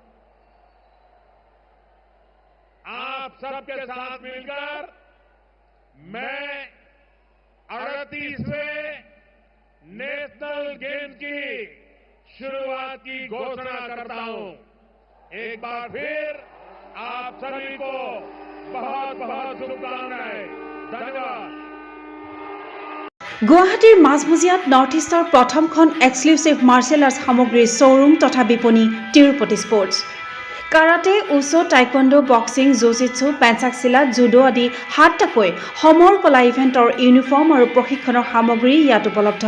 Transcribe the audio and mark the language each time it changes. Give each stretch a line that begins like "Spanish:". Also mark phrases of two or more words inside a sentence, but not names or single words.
Hindi: आप सबके साथ मिलकर मैं 38वें नेशनल गेम्स की शुरुआत की घोषणा करता हूं। एक बार फिर आप सभी को बहुत बहुत शुभकामनाएं। धन्यवाद।
Assamese: গুৱাহাটীৰ মাজমজিয়াত নৰ্থ ইষ্টৰ প্ৰথমখন
English: exclusive martial arts
Assamese: সামগ্ৰীৰ শ্ব'ৰুম তথা বিপণী তিৰুপতি স্পৰ্টছ। কাৰাটে, উছু, টাইকোৱাণ্ডো, বক্সিং, জুজিটছু, পেঞ্চাক চিলাট, জুডো আদি 7টাকৈ সমৰ কলা
English: event uniform
Assamese: আৰু প্ৰশিক্ষণৰ সামগ্ৰী ইয়াত উপলব্ধ।